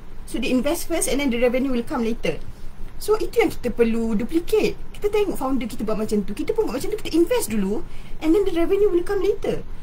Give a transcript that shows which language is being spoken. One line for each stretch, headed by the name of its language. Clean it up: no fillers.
English: So dia invest first and then the revenue will come later.
Malay: So itu yang kita perlu duplicate. Kita tengok founder kita buat macam tu, kita pun buat macam tu. Kita invest dulu
English: and then the revenue will come later.